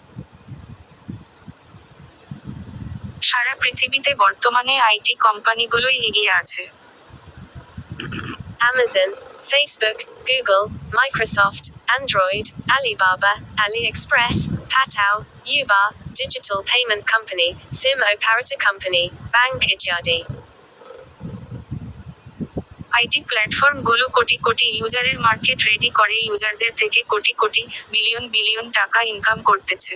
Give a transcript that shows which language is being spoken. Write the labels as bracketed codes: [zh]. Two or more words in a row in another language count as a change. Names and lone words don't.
[bn] সারা পৃথিবীতে বর্তমানে আইটি কোম্পানিগুলোই এগিয়ে আছে। Amazon, Facebook, Google, Microsoft, Android, Alibaba, AliExpress, Patao, Uber, [en] Digital Payment Company, SIM Operator Company, Bank ইত্যাদি। [bn] আইটি প্ল্যাটফর্মগুলো কোটি কোটি ইউজারের মার্কেট রেডি করে ইউজারদের থেকে কোটি কোটি, বিলিয়ন বিলিয়ন টাকা ইনকাম করতেছে।